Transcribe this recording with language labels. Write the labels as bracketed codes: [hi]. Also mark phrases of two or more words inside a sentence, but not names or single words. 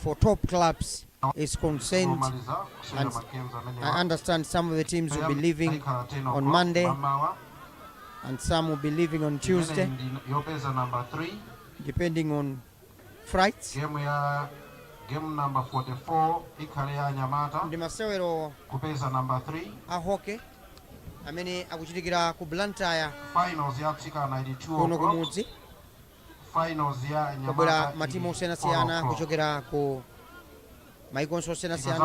[en] for top clubs is concerned, [ny] Kumaliza, kusema [en] and [ny] Mackenzie amenewa. [en] I understand some of the teams will be leaving [ny] Taika 10 [en] on o'clock, Monday [ny] Mamawa. [en] and some will be leaving on Tuesday, [ny] Imene ndi Yopeza number 3. [en] depending on flights. [ny] Game number 44 ikhale ya Nyamata Ndi masewero kupeza number 3. a hockey amene akuchitikira ku Blantyre Finals ya atsikana ili 2 kuno [en] o'clock. [ny] kumudzi. Finals ya Kabwera Nyamata matimu ili osiyanasiyana [en] 4 o'clock. [ny] kuchokera ku maikonso osiyanasiyana